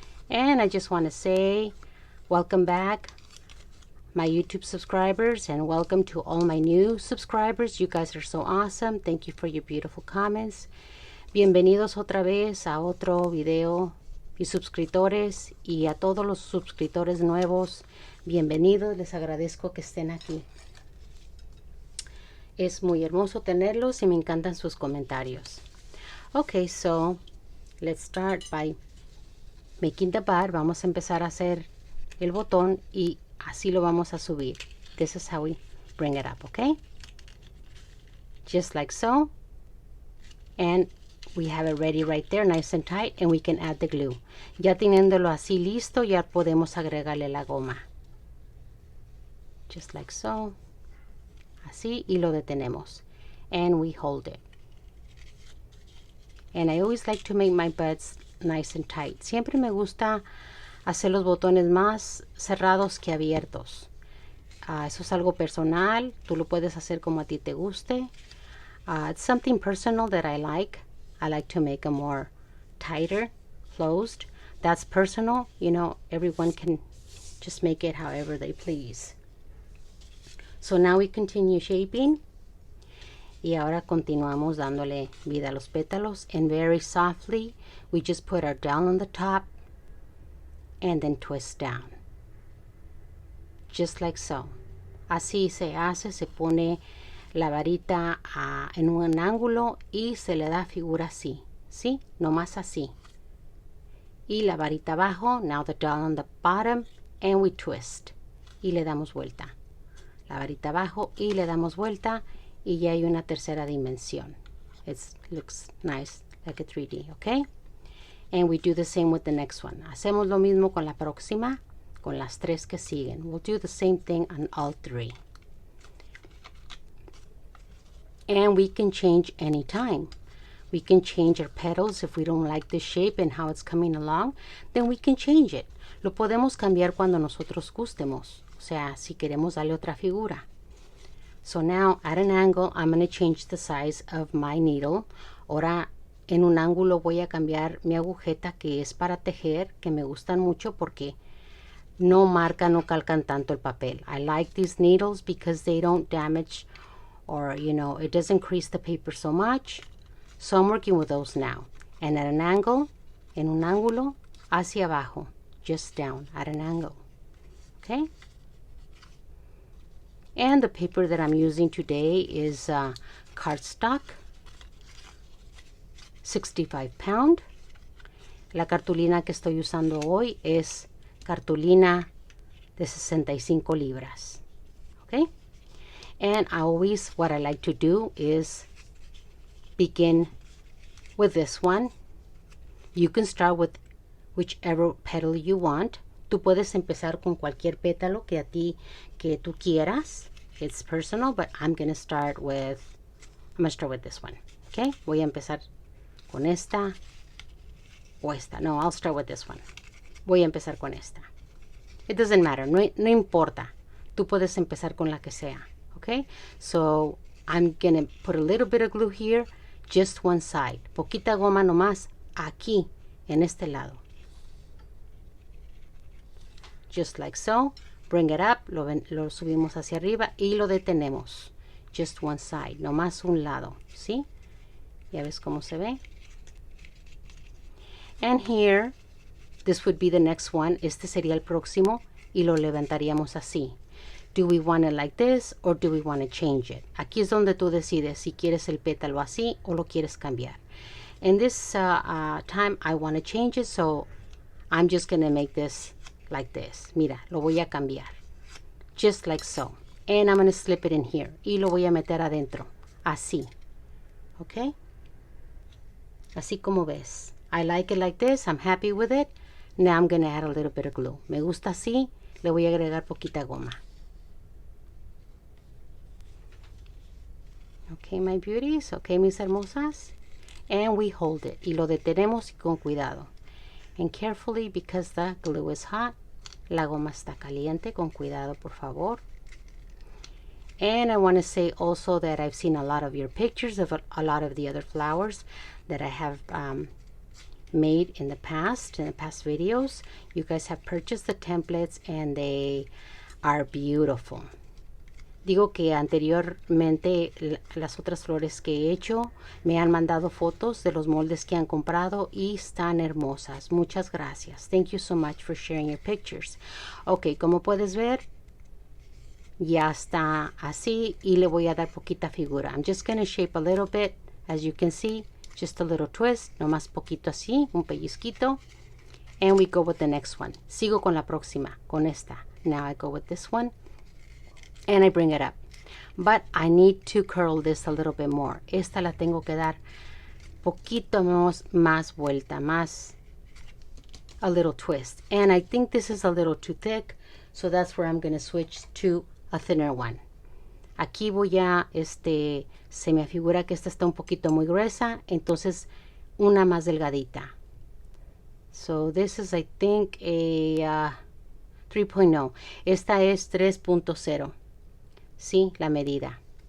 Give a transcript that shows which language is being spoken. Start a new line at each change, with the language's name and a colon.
English: And I just want to say, welcome back, my YouTube subscribers, and welcome to all my new subscribers. You guys are so awesome. Thank you for your beautiful comments.
Spanish: Bienvenidos otra vez a otro video. Y suscriptores y a todos los suscriptores nuevos, bienvenidos. Les agradezco que estén aquí. Es muy hermoso tenerlos y me encantan sus comentarios.
English: Okay, so let's start by making the bud.
Spanish: Vamos a empezar a hacer el botón y así lo vamos a subir.
English: This is how we bring it up, okay? Just like so. And we have it ready right there, nice and tight, and we can add the glue.
Spanish: Ya teniéndolo así listo, ya podemos agregarle la goma.
English: Just like so.
Spanish: Así, y lo detenemos.
English: And we hold it. And I always like to make my buds nice and tight.
Spanish: Siempre me gusta hacer los botones más cerrados que abiertos. Eso es algo personal. Tú lo puedes hacer como a ti te guste.
English: It's something personal that I like. I like to make them more tighter, closed. That's personal. You know, everyone can just make it however they please. So now we continue shaping.
Spanish: Y ahora continuamos dándole vida a los pétalos.
English: And very softly, we just put our dowel on the top and then twist down. Just like so.
Spanish: Así se hace, se pone la varita en un ángulo y se le da figura así, ¿sí? Nomás así. Y la varita abajo,
English: now the dowel on the bottom, and we twist.
Spanish: Y le damos vuelta. la varita abajo y le damos vuelta y ya hay una tercera dimensión.
English: It looks nice like a 3D, okay? And we do the same with the next one.
Spanish: Hacemos lo mismo con la próxima, con las tres que siguen.
English: We'll do the same thing on all three. And we can change anytime. We can change our petals if we don't like the shape and how it's coming along, then we can change it.
Spanish: Lo podemos cambiar cuando nosotros gustemos. O sea, si queremos darle otra figura.
English: So now at an angle, I'm going to change the size of my needle.
Spanish: Ahora en un ángulo voy a cambiar mi agujeta que es para tejer, que me gustan mucho porque no marcan, no calcan tanto el papel.
English: I like these needles because they don't damage or, you know, it doesn't crease the paper so much. So I'm working with those now. And at an angle,
Spanish: en un ángulo, hacia abajo,
English: just down, at an angle. Okay? And the paper that I'm using today is cardstock, 65 pound.
Spanish: La cartulina que estoy usando hoy es cartulina de 65 libras.
English: Okay? And what I like to do is begin with this one. You can start with whichever petal you want.
Spanish: Tú puedes empezar con cualquier pétalo que tú quieras.
English: It's personal, but I'm gonna start with this one. Okay?
Spanish: Voy a empezar con esta o esta.
English: No, I'll start with this one.
Spanish: Voy a empezar con esta.
English: It doesn't matter.
Spanish: No importa. Tú puedes empezar con la que sea.
English: Okay? So I'm gonna put a little bit of glue here. Just one side.
Spanish: Poquita goma nomás aquí, en este lado.
English: Just like so. Bring it up.
Spanish: Lo subimos hacia arriba y lo detenemos.
English: Just one side.
Spanish: Nomás un lado. ¿Sí? Ya ves cómo se ve.
English: And here, this would be the next one.
Spanish: Este sería el próximo y lo levantaríamos así.
English: Do we want it like this or do we want to change it?
Spanish: Aquí es donde tú decides si quieres el pétalo así o lo quieres cambiar.
English: In this time, I want to change it, so I'm just going to make this like this.
Spanish: Mira, lo voy a cambiar.
English: Just like so. And I'm going to slip it in here.
Spanish: Y lo voy a meter adentro. Así. Okay? Así como ves.
English: I like it like this. I'm happy with it. Now I'm going to add a little bit of glue.
Spanish: Me gusta así. Le voy a agregar poquita goma.
English: Okay, my beauties.
Spanish: Okay, mis hermosas.
English: And we hold it.
Spanish: Y lo detenemos con cuidado.
English: And carefully, because the glue is hot.
Spanish: La goma está caliente. Con cuidado, por favor.
English: And I want to say also that I've seen a lot of your pictures of a lot of the other flowers that I have made in the past videos. You guys have purchased the templates and they are beautiful.
Spanish: Digo que anteriormente las otras flores que he hecho me han mandado fotos de los moldes que han comprado y están hermosas. Muchas gracias.
English: Thank you so much for sharing your pictures.
Spanish: Ok, como puedes ver, ya está así y le voy a dar poquita figura.
English: I'm just going to shape a little bit, as you can see, just a little twist,
Spanish: nomás poquito así, un pellizquito.
English: And we go with the next one.
Spanish: Sigo con la próxima, con esta.
English: Now I go with this one. And I bring it up. But I need to curl this a little bit more.
Spanish: Esta la tengo que dar poquito más vuelta, más
English: a little twist. And I think this is a little too thick. So that's where I'm going to switch to a thinner one.
Spanish: Aquí voy a, se me figura que esta está un poquito muy gruesa. Entonces, una más delgadita.
English: So this is, I think, a 3.0.
Spanish: Esta es 3.0. Sí, la medida.